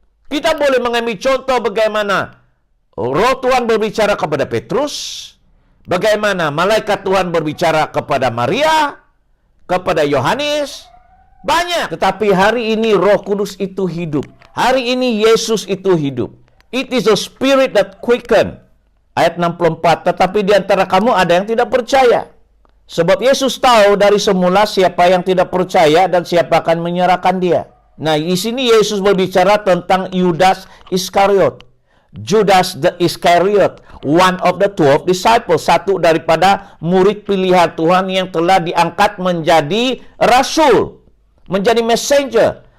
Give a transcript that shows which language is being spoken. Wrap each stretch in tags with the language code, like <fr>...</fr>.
<id>Kita boleh mengambil contoh bagaimana Roh Tuhan berbicara kepada Petrus. Bagaimana malaikat Tuhan berbicara kepada Maria, kepada Yohanes, banyak. Tetapi hari ini Roh Kudus itu hidup. Hari ini Yesus itu hidup.</id> <en>It is a spirit that quicken.</en> <id>Ayat 64. Tetapi di antara kamu ada yang tidak percaya. Sebab Yesus tahu dari semula siapa yang tidak percaya dan siapa akan menyerahkan dia. Nah, di sini Yesus berbicara tentang Yudas Iskariot.</id> <en>Judas the Iscariot, one of the 12 disciples,</en> <id>satu daripada murid pilihan Tuhan yang telah diangkat menjadi rasul, menjadi messenger.</id>